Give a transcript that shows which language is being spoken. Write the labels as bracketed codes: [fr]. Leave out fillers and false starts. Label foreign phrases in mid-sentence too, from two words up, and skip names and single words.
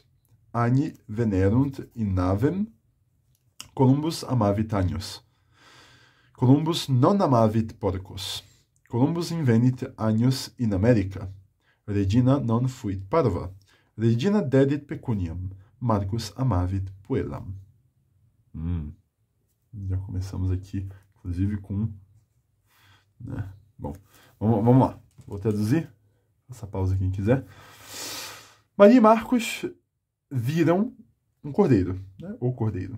[la] Agni venerunt in navem. Columbus amavit agnus. Columbus non amavit porcus. Columbus invenit agnus in America. Regina non fuit parva. Regina dedit pecuniam. Marcus amavit puellam. [pt] Já começamos aqui, inclusive, com... né? Bom, vamos lá. Vou traduzir. Essa pausa quem quiser. Maria e Marcos viram um cordeiro, né? O cordeiro.